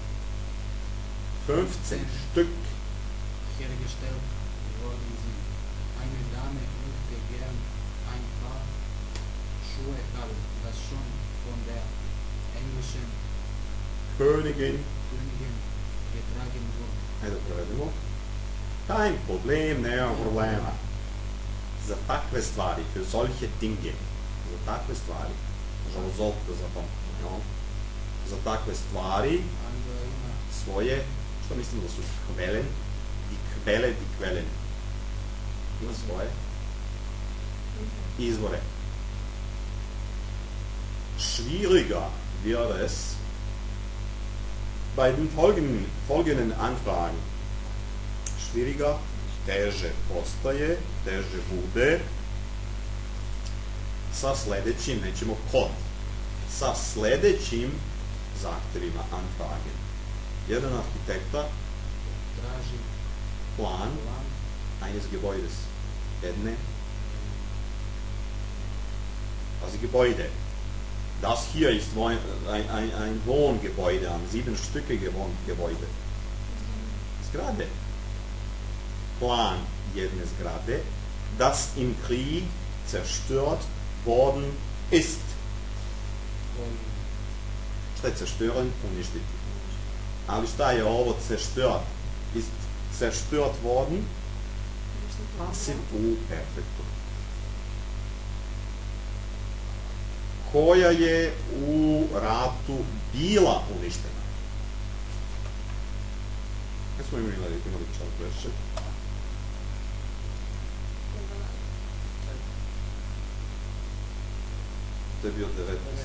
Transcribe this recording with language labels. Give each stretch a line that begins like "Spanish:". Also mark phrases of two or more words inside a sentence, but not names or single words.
German: 15 Stück. hergestellt worden sind. Eine Dame möchte gern ein paar Schuhe haben, das schon von der englischen Königin. Königin getragen wurde.
Serbian: Ajde da prevedemo.
German: Kein Problem,
Serbian: nema problema. Za takve stvari,
German: für solche Dinge,
Serbian: za takve stvari, možemo zov da zapamtimo, jel? Za takve stvari Angela ima svoje, što mislimo da su kvelen,
German: die Quellen.
Serbian: Ima svoje izvore.
German: Schwieriger wird es bei den folgenden Anfragen. Schwieriger,
Serbian: teže postaje, teže bude sa sledećim, nećemo kod, sa sledećim zahtjevima Anfragen. Jedan arhitekta traži plan plan
German: eines Gebäudes. Also Gebäude. Das hier ist ein Wohngebäude, ein 7-stöckige Wohngebäude.
Serbian: Zgrade. Plan jedne Zgrade,
German: das im Krieg zerstört worden ist.
Serbian: koji Šta je zerstören? Uništiti. Ali šta je ovo zerstört?
German: Ist zerstört worden?
Serbian: Passiv u perfektu. Koja je u ratu bila uništena? Kad smo imali čak veše? To je bio 19.